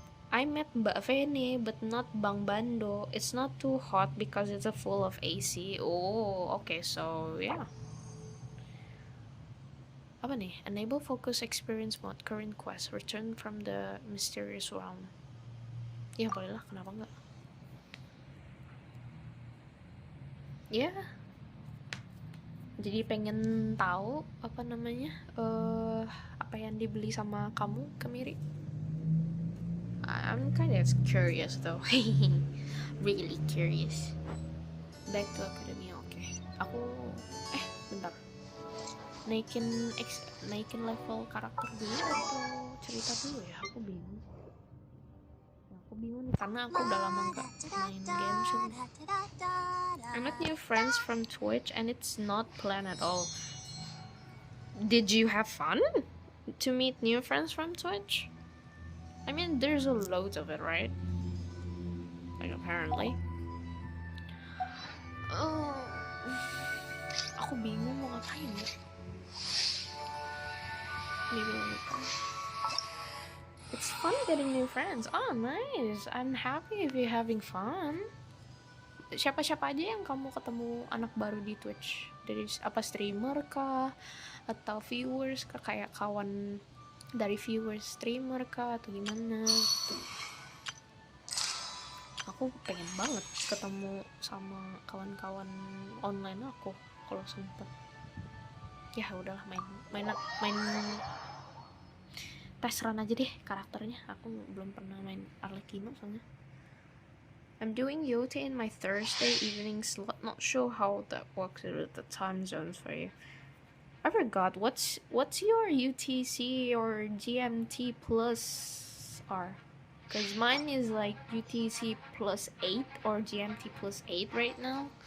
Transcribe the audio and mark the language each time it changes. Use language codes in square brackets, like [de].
[en] I met Mbak Vene, but not Bang Bando. It's not too hot because it's full of AC. Oh, okay, so yeah. [id] Apa nih? [en] Enable focus experience mode, current quest, return from the mysterious realm. [id] Ya boleh lah, kenapa enggak? Ya. Yeah. Jadi pengen tahu apa namanya? Apa yang dibeli sama kamu, Kemiri? [en] I'm kind of curious though. Really curious. Back to academia, oke. [id] Aku bentar. Naikin level karakter dulu atau cerita dulu ya? Aku bingung. Aku bingung nih karena aku udah lama nggak main Genshin. [en] I met new friends from Twitch and it's not planned at all. Did you have fun to meet new friends from Twitch? I mean, there's a load of it, right? Like, apparently. [id] Aku bingung mau ngapain ya. [en] Maybe let me come. It's fun getting new friends. Oh, nice. I'm happy if you're having fun. [id] Siapa-siapa aja yang kamu ketemu anak baru di Twitch? Dari apa, streamer kah? Atau viewers kah? Kayak kawan dari viewers streamer kah atau gimana gitu. Aku pengen banget ketemu sama kawan-kawan online aku kalau sempet. Ya udahlah, main tes run aja deh karakternya. Aku belum pernah main Arlecchino soalnya. [en] I'm doing Yote in my Thursday evening slot. Not sure how that works with the time zones for you. I forgot, what's your UTC or GMT plus R? Because mine is like UTC plus 8 or GMT plus 8 right now.